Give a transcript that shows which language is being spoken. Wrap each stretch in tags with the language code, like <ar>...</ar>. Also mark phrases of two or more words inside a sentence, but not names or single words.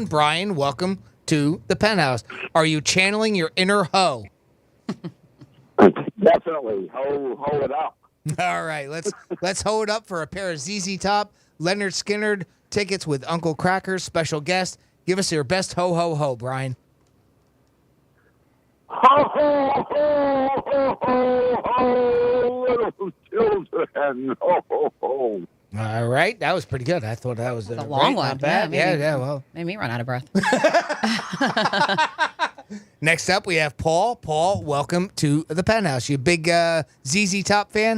<en>Brian, welcome to the Penthouse. Are you channeling your inner ho? Definitely. Ho it up. All right, let's ho it up for a pair of ZZ Top, Leonard Skinner tickets with Uncle Cracker, special guest. Give us your best ho, ho, ho, Brian. Ho, ho, ho, ho, ho, ho, little children. Ho, ho, ho. All right, that was pretty good. I thought that was a long one. Not bad. Yeah, well. Made me run out of breath. Next up, we have Paul. Paul, welcome to the Penthouse. You a big ZZ Top fan?</en>